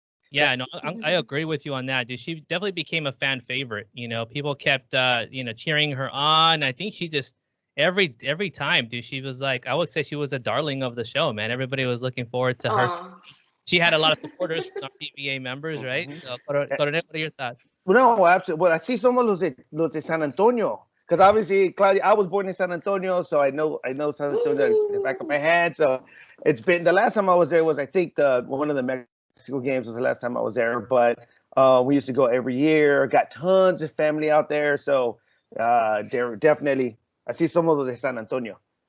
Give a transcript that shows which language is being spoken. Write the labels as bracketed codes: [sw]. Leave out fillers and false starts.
[en] Yeah, no, I agree with you on that, dude. She definitely became a fan favorite. People kept, cheering her on. I think she just every time, dude, she was like, I would say she was a darling of the show, man. Everybody was looking forward to her. She had a lot of supporters from PBA members, right? So, Coronel, what are your thoughts? Well, no, absolutely. [es] Well, así somos los de San Antonio. [en] Because obviously, Claudia, I was born in San Antonio, so I know San Antonio in the back of my head. So it's been, the last time I was there was, I think, one of the Mexico games was the last time I was there. But we used to go every year. Got tons of family out there. So they're definitely, [es] así somos los de San Antonio.